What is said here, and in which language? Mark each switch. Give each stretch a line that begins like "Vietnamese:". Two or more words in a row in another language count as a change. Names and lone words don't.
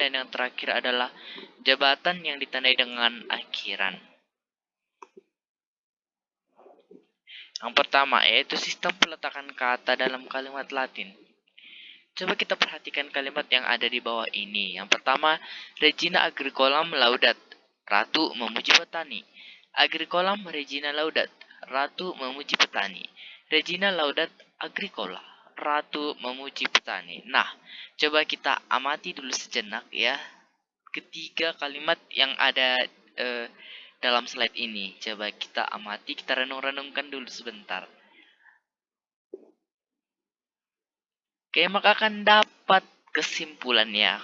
Indonesian: Dan yang terakhir adalah jabatan yang ditandai dengan akhiran. Yang pertama, yaitu sistem peletakan kata dalam kalimat Latin. Coba kita perhatikan kalimat yang ada di bawah ini. Yang pertama,
Latin: Regina agricolam laudat.
Indonesian: Ratu memuji petani.
Latin: Agricolam Regina laudat.
Indonesian: Ratu memuji petani.
Latin: Regina laudat agricola.
Indonesian: Ratu memuji petani. Nah, coba kita amati dulu sejenak ya. Ketiga kalimat yang ada dalam slide ini. Coba kita amati, kita renung-renungkan dulu sebentar. Oke, maka akan dapat kesimpulannya.